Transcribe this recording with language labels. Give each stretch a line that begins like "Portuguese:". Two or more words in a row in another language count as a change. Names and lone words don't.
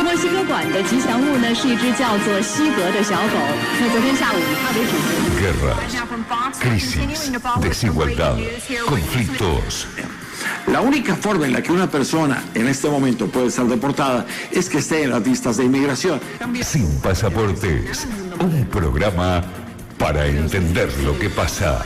Chinese: 歌馆的吉祥物呢是一只叫做西格的小狗。那昨天下午它为主持。
Spanish: Guerras, crisis, desigualdad, conflictos. La única forma en la que una persona en este momento puede ser deportada es que esté en las listas de inmigración. Sin pasaportes, un programa para entender lo que pasa.